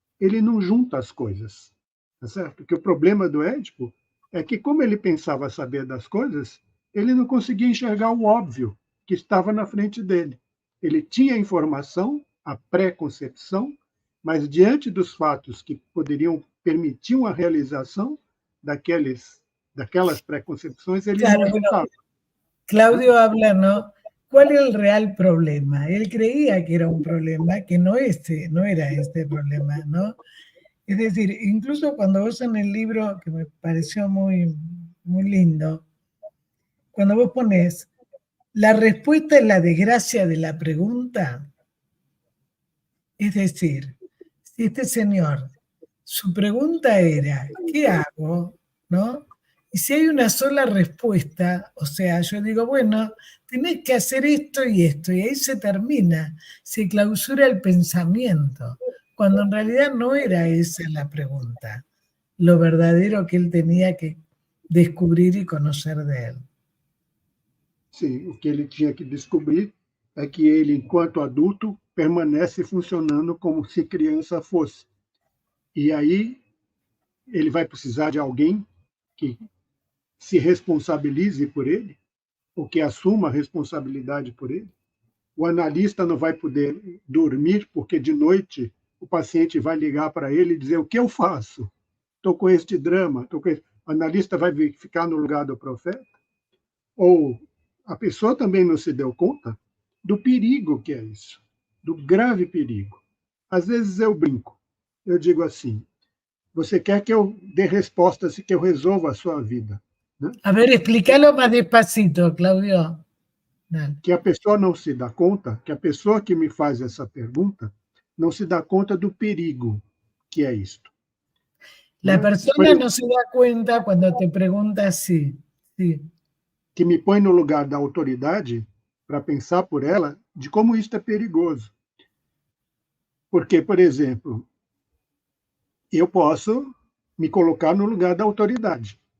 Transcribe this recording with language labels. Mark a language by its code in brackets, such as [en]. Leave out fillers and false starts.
[pt] Ele não junta as coisas, tá certo? Porque o problema do Édipo é que, como ele pensava saber das coisas, ele não conseguia enxergar o óbvio que estava na frente dele. Ele tinha a informação, a pré-concepção, mas diante dos fatos que poderiam permitir uma realização daquelas preconcepções, ele [es] Claro, [pt] não [es] bueno, [pt] juntava. [es] Claudio habla, ¿no? ¿Cuál es el real problema? Él creía que era un problema, que no era este problema, ¿no? Es decir, incluso cuando vos en el libro, que me pareció muy, muy lindo, cuando vos pones la respuesta es la desgracia de la pregunta, es decir, si este señor, su pregunta era, ¿qué hago? ¿No? Y si hay una sola respuesta, o sea, yo digo, bueno, tenés que hacer esto, y ahí se termina, se clausura el pensamiento, cuando en realidad no era esa la pregunta, lo verdadero que él tenía que descubrir y conocer de él. [pt] Sim, o que ele tinha que descobrir é que ele, enquanto adulto, permanece funcionando como se criança fosse. E aí ele vai precisar de alguém que se responsabilize por ele, ou que assuma a responsabilidade por ele. O analista não vai poder dormir, porque de noite o paciente vai ligar para ele e dizer: o que eu faço? Estou com este drama. O analista vai ficar no lugar do profeta? Ou a pessoa também não se deu conta do perigo que é isso, do grave perigo. Às vezes eu brinco, eu digo assim: você quer que eu dê respostas e que eu resolva a sua vida? Né? [es] A ver, explícalo más despacito, Claudio. Dale. [pt] Que a pessoa não se dá conta, que a pessoa que me faz essa pergunta não se dá conta do perigo que é isto. [es] La persona no se da cuenta cuando te pregunta así. Sí. [pt] Que me põe no lugar da autoridade para pensar por ela de como isto é perigoso. Porque, por exemplo, eu posso me colocar no lugar da autoridade.